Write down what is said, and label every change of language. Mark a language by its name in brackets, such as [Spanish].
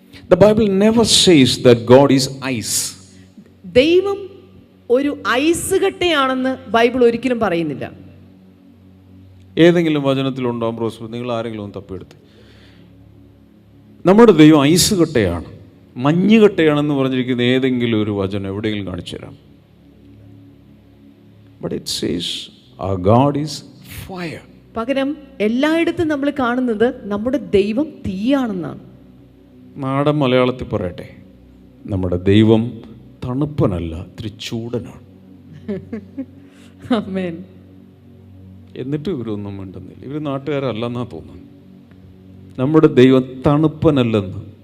[English] The Bible never says that God is ice. [Malayalam] ദൈവം ഒരു ice കട്ടയാണെന്ന് Bible ഒരിക്കലും പറയുന്നില്ല. ഏതെങ്കിലും വചനത്തിലുണ്ടാകും ബ്രോസ്, നിങ്ങൾ ആരെങ്കിലും ഒന്ന് തപ്പിയെടുത്ത്. നമ്മുടെ ദൈവം ഐസ് കട്ടയാണ്, മഞ്ഞ് കട്ടയാണെന്ന് പറഞ്ഞിരിക്കുന്ന ഏതെങ്കിലും ഒരു വചനം എവിടെയെങ്കിലും കാണിച്ചു തരാം. [English] But it says our God is fire. [Malayalam] പകരം എല്ലായിടത്തും നമ്മൾ കാണുന്നത് നമ്മുടെ ദൈവം തീയാണെന്നാണ്. നാടൻ മലയാളത്തിൽ പറയട്ടെ, നമ്മുടെ ദൈവം തണുപ്പനല്ല, ഇത്തിരി ചൂടനാണ്. ആമേൻ. എന്നിട്ട് ഇവരൊന്നും മിണ്ടുന്നില്ല. ഇവർ നാട്ടുകാരല്ലെന്നാ തോന്നുന്നു. നമ്മുടെ ദൈവം തണുപ്പനല്ലെന്ന്.